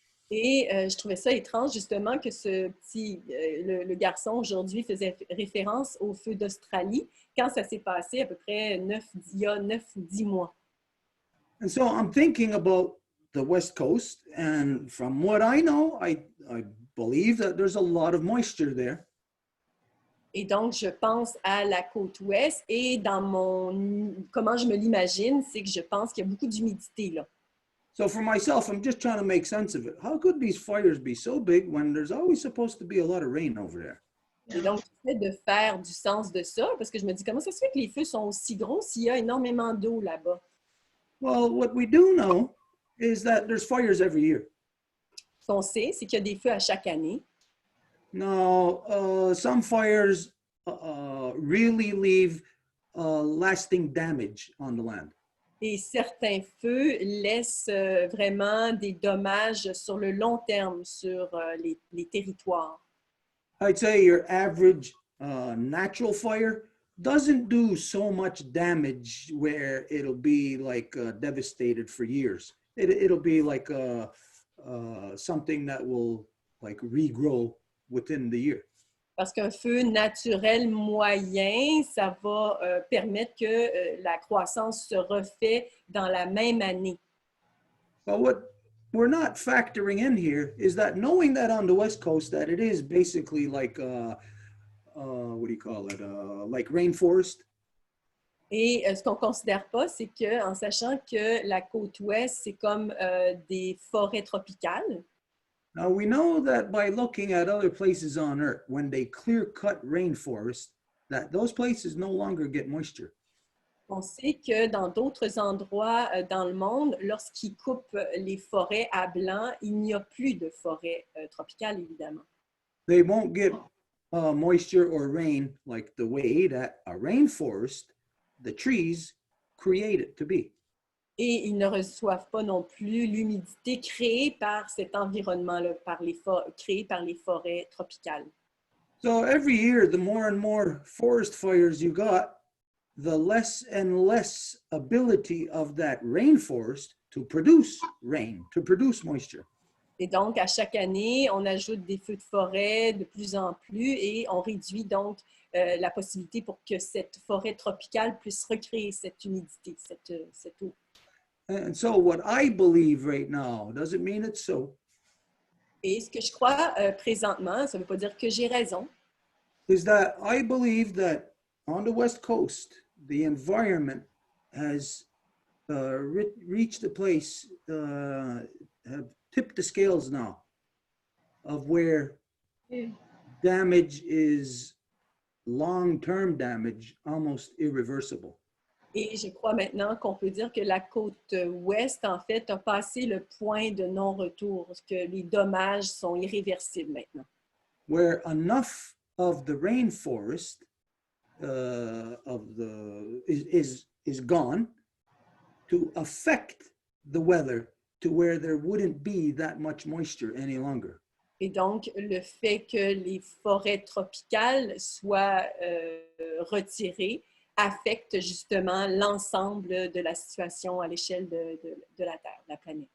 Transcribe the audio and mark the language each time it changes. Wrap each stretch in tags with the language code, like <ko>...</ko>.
<fr>Et je trouvais ça étrange, justement, que ce petit, le garçon aujourd'hui faisait référence aux feux d'Australie quand ça s'est passé à peu près il y a 9 ou 10 mois.</fr> <en>And so I'm thinking about the West Coast, and from what I know, I believe that there's a lot of moisture there.</en> <fr>Et donc, je pense à la côte ouest et comment je me l'imagine, c'est que je pense qu'il y a beaucoup d'humidité là.</fr> <en>So for myself, I'm just trying to make sense of it. How could these fires be so big when there's always supposed to be a lot of rain over there?</en> <fr>Et donc, j'essaie de faire du sens de ça parce que je me dis, comment ça se fait que les feux sont aussi gros s'il y a énormément d'eau là-bas?</fr> <en>Well, what we do know is that there's fires every year.</en> <fr>Ce qu'on sait, c'est qu'il y a des feux à chaque année.</fr> <en>Now, some fires really leave lasting damage on the land.</en> <fr>Et certains feux laissent vraiment des dommages sur le long terme sur les territoires.</fr> <en>I'd say your average natural fire doesn't do so much damage where it'll be like devastated for years. It'll be like something that will like regrow within the year.</en> <fr>Parce qu'un feu naturel moyen, ça va permettre que la croissance se refait dans la même année.</fr> <en>But what we're not factoring in here is that knowing that on the West Coast that it is basically like what do you call it? Like rainforest.</en> <fr>Et ce qu'on ne considère pas, c'est qu'en sachant que la côte ouest, c'est comme des forêts tropicales.</fr> <en>Now we know that by looking at other places on Earth, when they clear-cut rainforest, that those places no longer get moisture.</en> <fr>On sait que dans d'autres endroits dans le monde, lorsqu'ils coupent les forêts à blanc, il n'y a plus de forêts tropicales, évidemment.</fr> <en>They won't get moisture or rain like the way that a rainforest, the trees, create it to be.</en> <fr>Et ils ne reçoivent pas non plus l'humidité créée par cet environnement-là, créée par les forêts tropicales.</fr> <en>So every year, the more and more forest fires you got, the less and less ability of that rainforest to produce rain, to produce moisture.</en> <fr>Et donc, à chaque année, on ajoute des feux de forêt de plus en plus et on réduit donc la possibilité pour que cette forêt tropicale puisse recréer cette humidité, cette eau.</fr> <en>And so what I believe right now, doesn't mean it's so,</en> <fr>Et ce que je crois présentement, ça ne veut pas dire que j'ai raison,</fr> <en>is that I believe that on the West Coast, the environment has reached a place, have tipped the scales now of where damage is long-term damage, almost irreversible.</en> <fr>et je crois maintenant qu'on peut dire que la côte ouest, en fait, a passé le point de non-retour, que les dommages sont irréversibles maintenant.</fr> <en>Where enough of the rainforest is gone to affect the weather to where there wouldn't be that much moisture any longer.</en> <fr>Et donc, le fait que les forêts tropicales soient retirées affecte justement l'ensemble de la situation à l'échelle de la Terre, de la planète.</fr>